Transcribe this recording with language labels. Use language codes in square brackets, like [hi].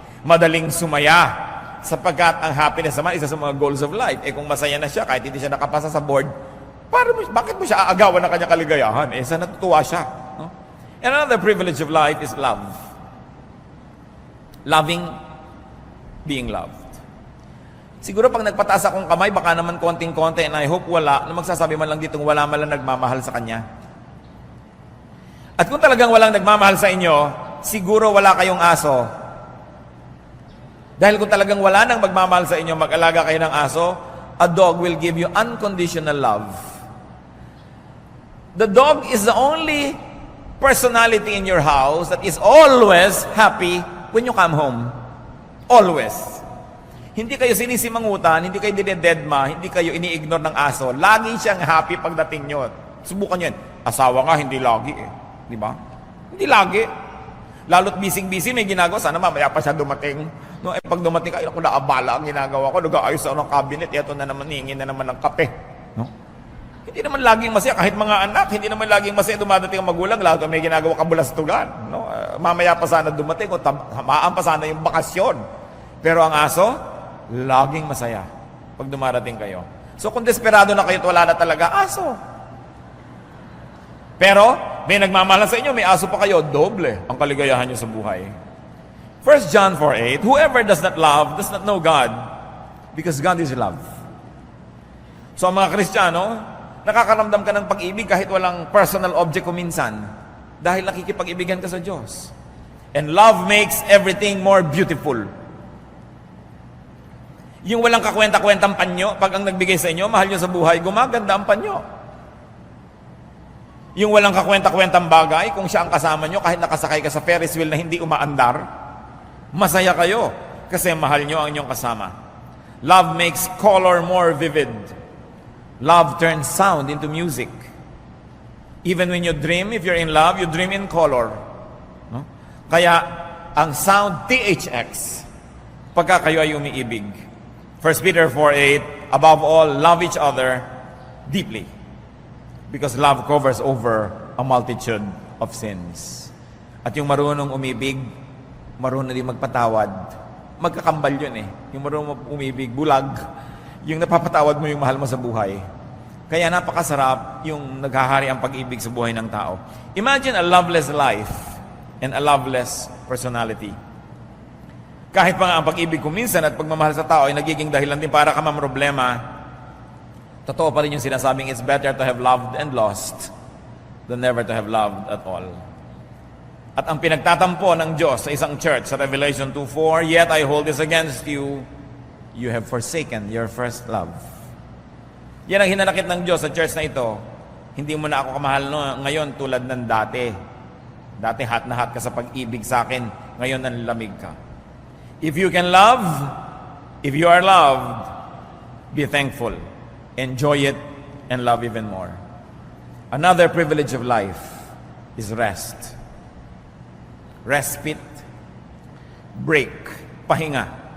[tl] Madaling sumaya sapagkat ang happiness naman isa sa mga [en] goals of life. [tl] Kung masaya na siya kahit hindi siya nakapasa sa board, bakit mo siya aagawan ng kanyang kaligayahan? Sa natutuwa siya. No? [en] And another privilege of life is love. Loving, being loved. [tl] Siguro pag nagpataas akong kamay, baka naman konting-konti, [en] and I hope [tl] wala, na magsasabi man lang ditong wala man lang nagmamahal sa kanya. At kung talagang walang nagmamahal sa inyo, siguro wala kayong aso. Dahil kung talagang wala nang magmamahal sa inyo, mag-alaga kayo ng aso, [en] a dog will give you unconditional love. The dog is the only personality in your house that is always happy when you come home. Always. [tl] Hindi kayo sinisimangutan, hindi kayo dinededma, hindi kayo ini-ignore ng aso. Lagi siyang happy pagdating nyo. Subukan nyo yan. Asawa nga, hindi lagi eh. Di ba? Hindi lagi. Lalo't busy-busy, may ginagawa. Sana mamaya pa siya dumating. No, pag dumating ka, ako naabala ang ginagawa ko. Nag-aayos ako ng cabinet. Ito na naman, hingin na naman ng kape. No? Hindi naman laging masaya. Kahit mga anak, hindi naman laging masaya dumadating ang magulang. Lalo may ginagawa kabulastugan. No? Mamaya pa sana dumating. O tamaan pa sana yung bakasyon. Pero ang aso, laging masaya pag dumarating kayo. So kung desperado na kayo at wala na talaga, aso. Pero, may nagmamahal sa inyo, may aso pa kayo, doble ang kaligayahan nyo sa buhay. [en] 1 John 4:8, whoever does not love does not know God, because God is love. [tl] So ang mga Kristiyano, nakakaramdam ka ng pag-ibig kahit walang personal object kuminsan, dahil nakikipag-ibigan ka sa Diyos. [en] And love makes everything more beautiful. [tl] Yung walang kakwenta-kwentang panyo, pag ang nagbigay sa inyo, mahal nyo sa buhay, gumaganda ang panyo. Yung walang kakwenta-kwentang bagay, kung siya ang kasama nyo, kahit nakasakay ka sa Ferris wheel na hindi umaandar, masaya kayo kasi mahal nyo ang inyong kasama. [en] Love makes color more vivid. Love turns sound into music. Even when you dream, if you're in love, you dream in color. No? Kaya, [tl] ang sound THX pagka kayo ay umiibig. [en] 1 Peter 4:8, above all, love each other deeply, because love covers over a multitude of sins. [tl] At yung marunong umibig, marunong din magpatawad. Magkakambal yun eh. Yung marunong umibig, bulag. Yung napapatawad mo yung mahal mo sa buhay. Kaya napakasarap yung naghahari ang pag-ibig sa buhay ng tao. [en] Imagine a loveless life and a loveless personality. [tl] Kahit pa nga ang pag-ibig ko minsan at pagmamahal sa tao ay nagiging dahilan din para ka mamroblema, totoo pa rin yung sinasabing [en] it's better to have loved and lost than never to have loved at all. [tl] At ang pinagtatampo ng Diyos sa isang church sa Revelation 2:4, [en] yet I hold this against you, you have forsaken your first love. [tl] Yan ang hinanakit ng Diyos sa church na ito. Hindi mo na ako kamahal ngayon tulad ng dati. Dati hat na hat ka sa pag-ibig sa akin, ngayon nanlamig ka. [en] If you can love, if you are loved, be thankful. Enjoy it and love even more. Another privilege of life is rest. Respite, break, pahinga.